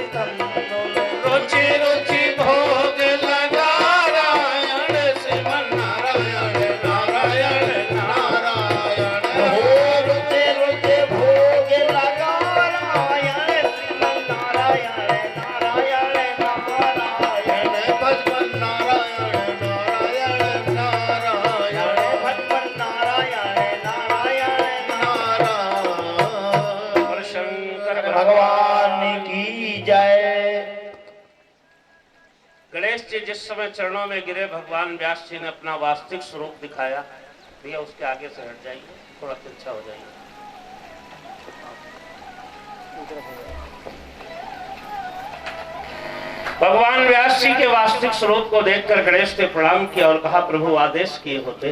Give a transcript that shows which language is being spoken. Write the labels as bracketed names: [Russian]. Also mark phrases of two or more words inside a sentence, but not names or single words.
[Hindi] तंडुल रुचि रुचि भोग लगा नारायण श्रीमन नारायण नारायण नारायण रुचि रुचि भोग लगा नारायण श्रीमन नारायण नारायण नारायण भगवन नारायण नारायण नारायण भगवन नारायण नारायण नारायण और शंकर भगवान की जय। गणेश जी जिस समय चरणों में गिरे, भगवान व्यास जी ने अपना वास्तविक स्वरूप दिखाया। भैया उसके आगे से हट जाइए, थोड़ा तिरछा हो जाइए। भगवान व्यास जी के वास्तविक स्वरूप को देखकर गणेश ने प्रणाम किया और कहा प्रभु आदेश किए होते।